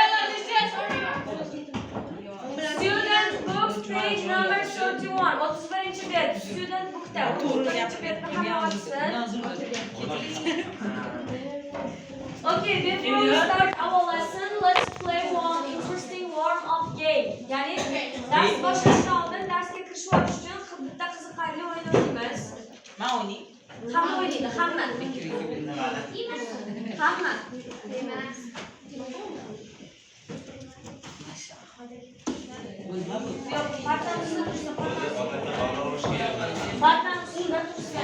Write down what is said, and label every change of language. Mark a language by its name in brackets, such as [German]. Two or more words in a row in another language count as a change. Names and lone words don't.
[English] Student books, page number 31. [Uzbek] 31 bet. [English] Student bookda [Uzbek] 31 betni hamma ochsin. [English] Okay, before we start our lesson, let's play one interesting warm-up game. [Uzbek] Yani ders boshlanishdan oldin darsga kirishib olish uchun bitta qiziqarli o'yin o'ynaymiz. Men o'ynayman. Hamma o'ynaydi, hamma. Hamma. Yo'q, partani ustida tursin, partani ustida tursin.